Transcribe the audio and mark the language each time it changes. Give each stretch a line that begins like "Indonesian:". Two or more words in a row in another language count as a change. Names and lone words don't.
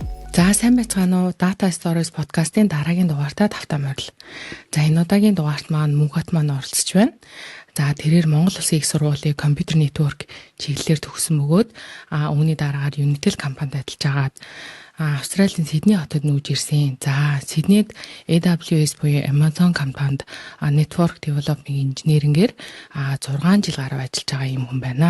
Mongolian: За сайн байцгаана уу? Data Stories podcast-ийн дараагийн дугаартаа тавтаа морил. За энэ удаагийн дугаарт маань Мөнхбат маань оролцож байна. За тэрээр Монгол Улсын их сургуулийн компьютер network чиглэлээр төгссөн бөгөөд үүний дараагаар Unitel компанид ажиллаж агаад Австралийн Сидней хотод нүүж ирсэн. За Сиднейд AWS буюу Amazon компанид
English: network development engineering-
Mongolian: ээр 6 жил гаруй ажиллаж байгаа юм хүн байна.